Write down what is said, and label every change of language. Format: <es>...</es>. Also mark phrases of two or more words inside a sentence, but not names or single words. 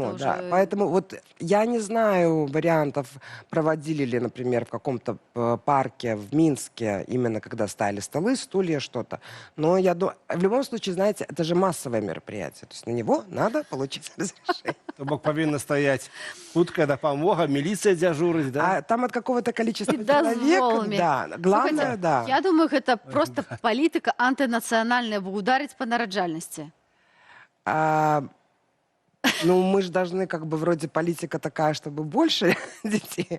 <ru>это да. уже... Поэтому вот я не знаю вариантов, проводили ли, например, в каком-то парке в Минске, именно когда ставили столы, стулья, что-то. Но я думаю, в любом случае, знаете, это же массовое мероприятие. То есть на него надо получить разрешение.</ru> <be>То бок повинна стаять хуткая дапамога,</be> <ru>милиция дежурить, да? А там от какого-то количества</ru> <be>Дозволами.</be> <ru>человек, да. Главное,</ru> <be>Слухайте,</be> <ru>да. я думаю, это просто политика антинацыянальная, бо ударить по нараджальности. Ну, мы же должны, как бы, вроде политика такая, чтобы больше детей.</ru>